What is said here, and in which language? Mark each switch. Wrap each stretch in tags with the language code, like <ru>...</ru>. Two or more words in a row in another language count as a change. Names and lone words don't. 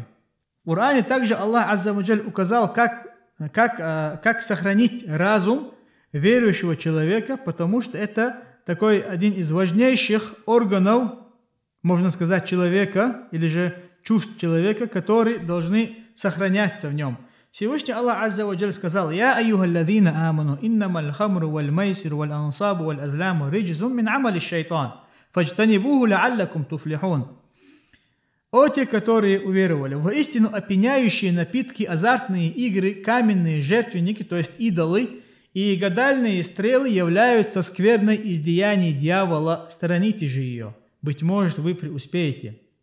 <ru>В Коране также Аллах</ru> <ar>عز وجل</ar> <ru>указал, как сохранить разум верующего человека, потому что это такой один из важнейших органов, можно сказать, человека, или же чувств человека, которые должны сохраняться в нем. Всевышний Аллах</ru> <ar>عز وجل сказал, «يا أيها الذين آمنوا إنما الخمر والميسر والأنصاب والأزلام رجس من عمل الشيطان فاجتنبوه لعلكم تفلحون».</ar> <ru>О те, которые уверовали, воистину опьяняющие напитки, азартные игры, каменные жертвенники, то есть идолы, и гадальные стрелы являются скверной из деяний дьявола, сторонитесь же ее, быть может, вы преуспеете.</ru>